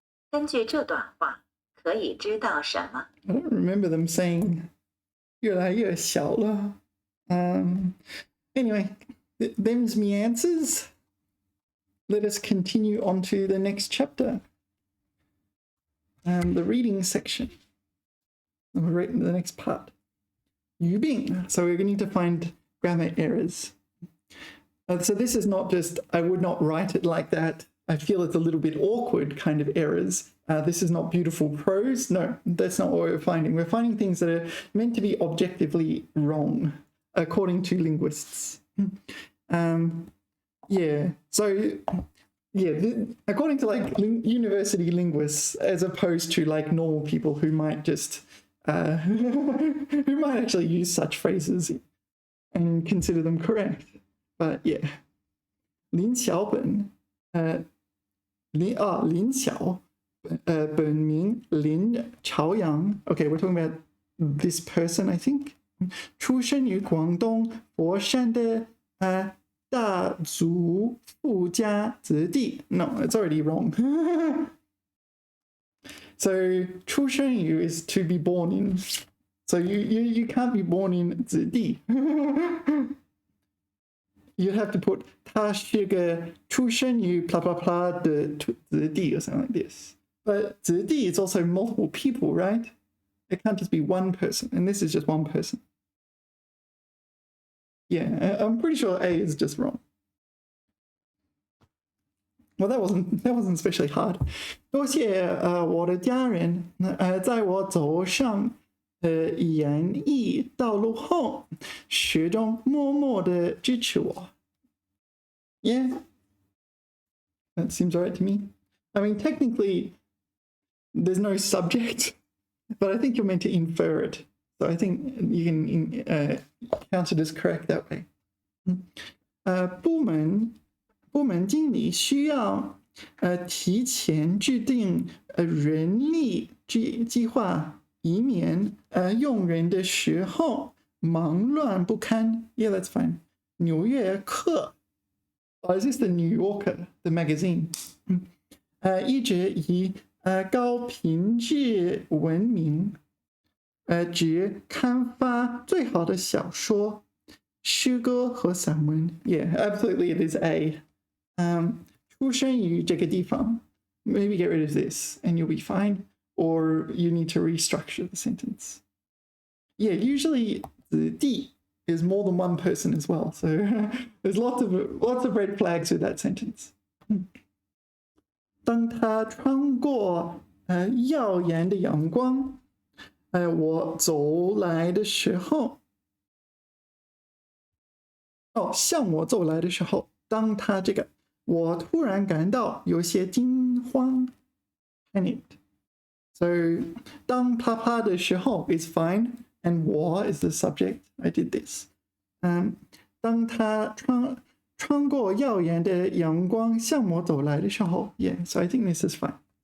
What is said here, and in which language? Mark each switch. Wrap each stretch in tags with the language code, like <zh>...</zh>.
<zh>根据这段话，可以知道什么？</zh> <en>I don't remember them saying</en> <zh>越来越小了.</zh> <en>Anyway, them's me answers. Let us continue on to the next chapter. The reading section. We're right in the next part.</en> <zh>语病.</zh> <en>So we're going to find grammar errors. So this is not just, I would not write it like that. I feel it's a little bit awkward kind of errors. This is not beautiful prose. No, that's not what we're finding. We're finding things that are meant to be objectively wrong, according to linguists. Yeah, so yeah, according to like university linguists, as opposed to like normal people who might just, who might actually use such phrases and consider them correct. But yeah, 林小本, 林小,</en> <zh>本名林朝阳.</zh> <en>Okay, we're talking about this person, I think.</en> <zh>出生于广东佛山的大族富家子弟.</zh> <en>No, it's already wrong. So 出生于 is to be born in. So you can't be born in 子弟. You'd have to put</en> <zh>他是个出生于</zh> <en>blah blah blah</en> <zh>的子弟</zh> <en>or something like this. But 子弟 is also multiple people, right? It can't just be one person, and this is just one person. Yeah, I'm pretty sure A is just wrong. Well, that wasn't especially hard.</en> <zh>多谢我的家人在我走上演艺道路后，始终默默的支持我。</zh> <en>Yeah, that seems alright to me. I mean, technically, there's no subject, but I think you're meant to infer it. So I think you can count it as correct that way.</en> <zh>部门经理需要提前制定人力计划，以免用人的时候忙乱不堪.</zh> <en>Yeah, that's fine. 纽约客. Oh, is this the Mediocre, the magazine?</en> <zh>一直以高品质闻名，只刊发最好的小说、诗歌和散文.</zh> <en>Yeah, absolutely, it is A.</en> <zh>出生于这个地方.</zh> <en>Maybe get rid of this and you'll be fine. Or you need to restructure the sentence. Yeah, usually 子弟 is more than one person as well. So there's lots of red flags with that sentence.</en> <zh>当他穿过耀眼的阳光，我走来的时候，向我走来的时候，当他这个，我突然感到有些惊慌 panicked.</zh> <en>So</en> <zh>当啪啪的时候</zh> <en>is fine, and 我 is the subject. I did this.</en> <zh>当他穿过耀眼的阳光向我走来的时候</zh> <en>yeah, so I think this is fine.</en>